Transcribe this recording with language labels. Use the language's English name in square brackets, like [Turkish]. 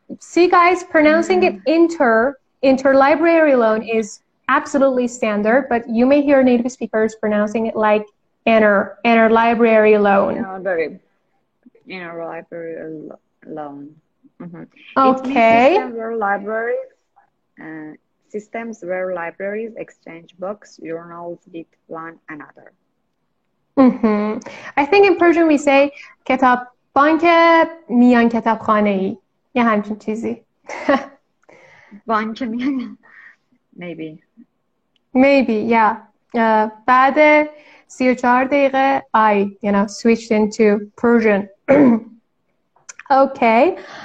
[English] See, guys, pronouncing it interlibrary loan is absolutely standard, but you may hear native speakers pronouncing it like interlibrary loan. Interlibrary loan. Okay. Systems where libraries exchange books, journals with one another. I think in Persian we say [Persian] کتاب بانک میان کتابخانه‌ای یه همچین چیزی. بانک میان [English] maybe yeah. [Persian] بعد 34 دقیقه [English] I switched into Persian. Okay.